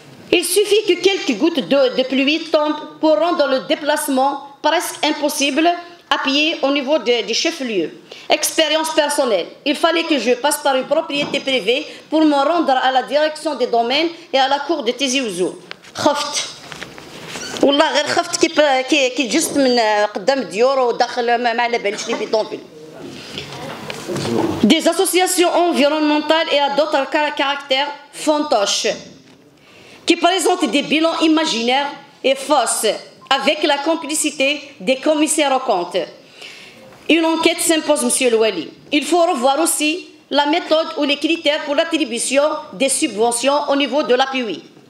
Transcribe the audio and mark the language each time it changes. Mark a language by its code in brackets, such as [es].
[fr] Il suffit que quelques gouttes de pluie tombent pour rendre le déplacement presque impossible à pied au niveau des chefs-lieux. Expérience personnelle. Il fallait que je passe par une propriété privée pour me rendre à la direction des domaines et à la cour de Tizi Ouzou. [ar] خفت. والله غير خفت كي جست من قدام الديور وداخل ما على باليش لي بيدونفيل. [fr] Des associations environnementales et à d'autres caractères fantoches qui présentent des bilans imaginaires et fausses avec la complicité des commissaires aux comptes. Une enquête s'impose, Monsieur Louali. Il faut revoir aussi la méthode ou les critères pour l'attribution des subventions au niveau de l'appui.